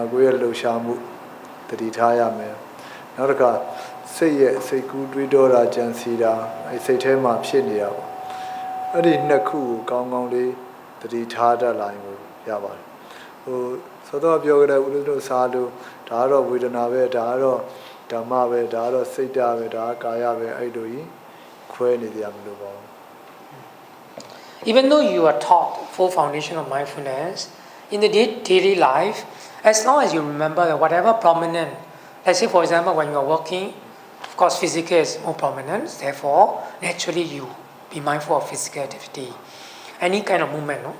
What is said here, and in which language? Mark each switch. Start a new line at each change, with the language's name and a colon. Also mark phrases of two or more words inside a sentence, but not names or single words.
Burmese: ကိုယ်ရဲ့လှုပ်ရှားမှုတတိထားရမယ်နောက်တစ်ခါစိတ်ရဲ့စိတ်ကူးတွေးတောတာကြံစီတာအဲ့စိတ်ထဲမှာဖြစ်နေတာပေါ့အဲ့ဒီနှစ်ခုကိုကောင်းကောင်းလေးတတိထားတတ်လာရင်ရပါတယ်ဟိုသောသောပြောကြတဲ့ဦးတို့စားလို့ဒါကတော့ဝေဒနာပဲဒါကတော့ဓမ္မပဲဒါကတော့စိတ်ဓာတ်ပဲဒါကကာယပဲအဲ့လိုကြီးခွဲနေကြမလို့ပေါ့
English: Even though you are taught full foundation of mindfulness in the daily life, as long as you remember that whatever prominent, let's say for example when you are working, of course physical is more prominent, therefore naturally you be mindful of physical activity, any kind of movement, no?